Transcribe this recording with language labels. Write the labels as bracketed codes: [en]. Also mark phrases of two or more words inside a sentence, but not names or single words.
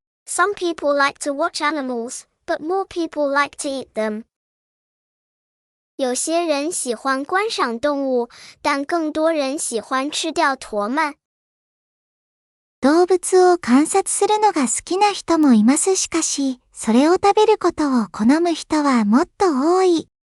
[en] Some people like to watch animals, but more people like to eat them. [zh] 有些人喜欢观赏动物，但更多人喜欢吃掉驼鳗。 [ja] 動物を観察するのが好きな人もいます。しかし、それを食べることを好む人はもっと多い。